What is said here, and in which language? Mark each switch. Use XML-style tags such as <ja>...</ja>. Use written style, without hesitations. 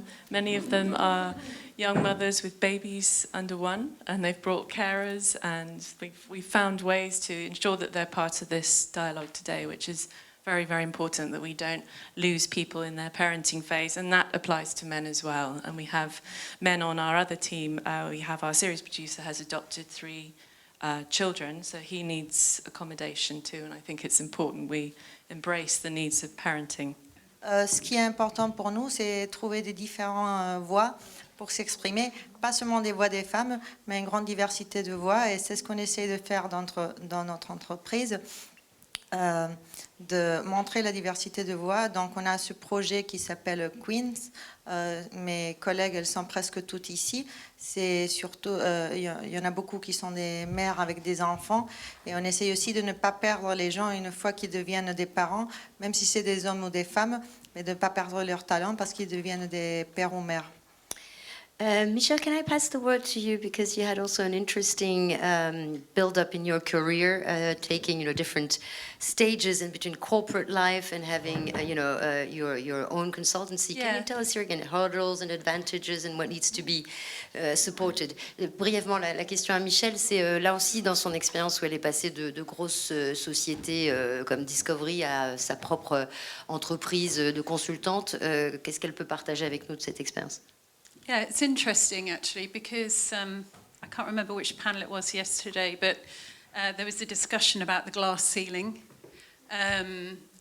<en>Many of them are young mothers with babies under 1, and they've brought carers, and we've found ways to ensure that they're part of this dialogue today, which is very, very important, that we don't lose people in their parenting phase, and that applies to men as well. And we have men on our other team. We have our series producer has adopted 3 children, so he needs accommodation too, and I think it's important we embrace the needs of parenting.</en> <fr>Ce qui est important pour nous, c'est trouver des différentes voix pour s'exprimer, pas seulement des voix des femmes, mais une grande diversité de voix. Et c'est ce qu'on essaie de faire dans notre entreprise, de montrer la diversité de voix. Donc on a ce projet qui s'appelle Queens. Mes collègues, elles sont presque toutes ici. C'est surtout, il y en a beaucoup qui sont des mères avec des enfants. Et on essaie aussi de ne pas perdre les gens une fois qu'ils deviennent des parents, même si c'est des hommes ou des femmes, mais de ne pas perdre leur talent parce qu'ils deviennent des pères ou mères.</fr> <en>Michelle, can I pass the word to you, because you had also an interesting build-up in your career, taking different stages in between corporate life and having your own consultancy. Can you tell us here again hurdles and advantages and what needs to be supported?</en> <fr>Brièvement, la question à Michelle, c'est là aussi dans son expérience où elle est passée de grosses sociétés comme Discovery à sa propre entreprise de consultante. Qu'est-ce qu'elle peut partager avec nous de cette expérience?</fr> <en>Yeah, it's interesting actually because I can't remember which panel it was yesterday, but there was a discussion about the glass ceiling and</en>